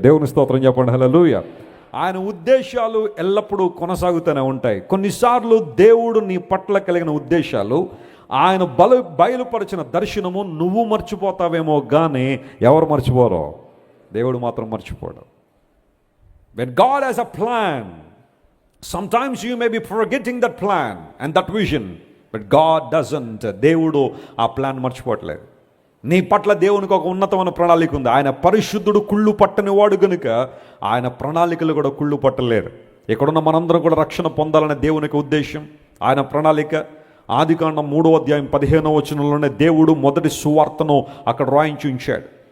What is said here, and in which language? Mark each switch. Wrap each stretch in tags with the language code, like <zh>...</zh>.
<te>దేవుని స్తోత్రం చెప్పండి, హల్లెలూయా. ఆయన ఉద్దేశాలు ఎల్లప్పుడూ కొనసాగుతూనే ఉంటాయి. కొన్నిసార్లు దేవుడు నీ పట్ల కలిగిన ఉద్దేశాలు, ఆయన బయలుపరిచిన దర్శనము నువ్వు మర్చిపోతావేమో, కానీ ఎవరు మర్చిపోరో, దేవుడు మాత్రం మర్చిపోడు.</te> <en>When God has a plan, sometimes you may be forgetting that plan and that vision, but God doesn't.</en> <te>దేవుడు ఆ ప్లాన్ మర్చిపోవట్లేదు. నీ పట్ల దేవునికి ఒక ఉన్నతమైన ప్రణాళిక ఉంది. ఆయన పరిశుద్ధుడు, కుళ్ళు పట్టని వాడు గనుక ఆయన ప్రణాళికలు కూడా కుళ్ళు పట్టలేరు. ఇక్కడున్న మనందరం కూడా రక్షణ పొందాలనే దేవునికి ఉద్దేశం, ఆయన ప్రణాళిక. ఆదికాండం 3వ అధ్యాయం 15వ వచనంలోనే దేవుడు మొదటి సువార్తను అక్కడ రాయించి ఉంచాడు.</te>